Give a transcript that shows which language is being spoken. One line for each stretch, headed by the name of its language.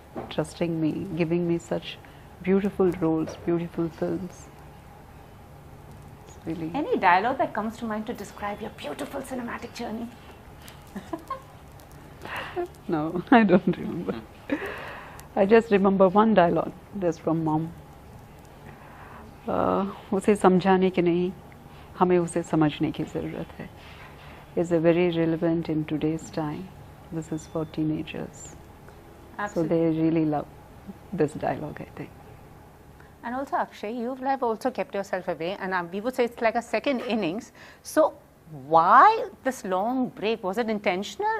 English: Trusting me, giving me such beautiful roles, beautiful films. It's really... Any dialogue that comes to mind to describe your beautiful cinematic journey? No, I don't remember. I just remember one dialogue. That's from Mom.
Hindi: उसे समझाने की नहीं, हमें उसे समझने की ज़रूरत है.
English: Is a very relevant in today's time. This is for teenagers. Absolutely. So they really love this dialogue, I think. And also, Akshay, you've also kept yourself away, and we would say it's like a second innings. So why this long break? Was it intentional?